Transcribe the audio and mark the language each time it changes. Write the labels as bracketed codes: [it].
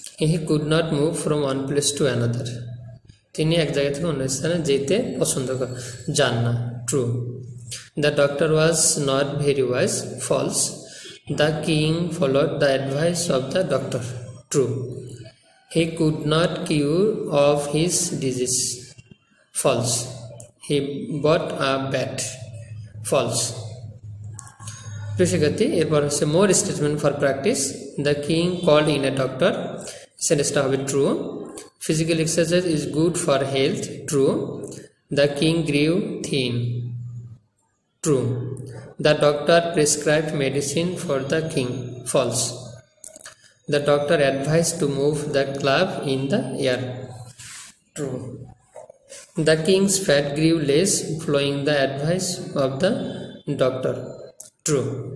[en] he could not move from one place to another, [bn] তিনি এক জায়গা থেকে অন্য স্থানে যেতে পছন্দ যান না, [en] True. The doctor was not very wise, false. The king followed the advice of the doctor, true. He could not cure of his disease, false. He bought a bat, false. [bn] প্রিয় শিক্ষার্থী, এরপর হচ্ছে [en] More statement for practice. The king called in a doctor, [bn] সেন্টেন্সটা হবে [en] True. Physical exercise is good for health, true. The king grew thin, true. The doctor prescribed medicine for the king, false. The doctor advised to move the club in the air, true. The king's fat grew less following the advice of the doctor, true.